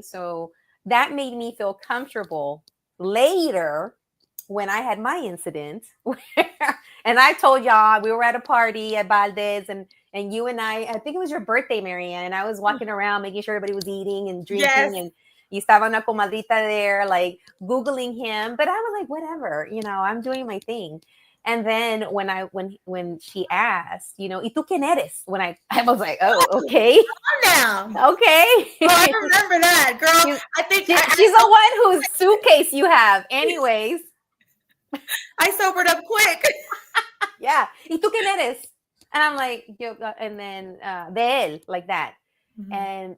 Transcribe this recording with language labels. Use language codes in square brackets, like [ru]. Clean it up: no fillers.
[en] So that made me feel comfortable later when I had my incident and I told y'all we were at a party at Valdez and you and I think it was your birthday, Marianne, and I was walking around making sure everybody was eating and drinking. Yes. And you [es] estaba una comadrita [en] there, like Googling him, but I was like, whatever, I'm doing my thing. And then when she asked, [es] ¿y tú quién eres? [en] When I was like, oh, okay. Now. Okay. Well, I remember that, girl. I think she's the one whose suitcase you have. Anyways. I sobered up quick. Yeah. [es] ¿Y tú quién eres? [en] And I'm like, and then [es] de él, [en] like that. Mm-hmm.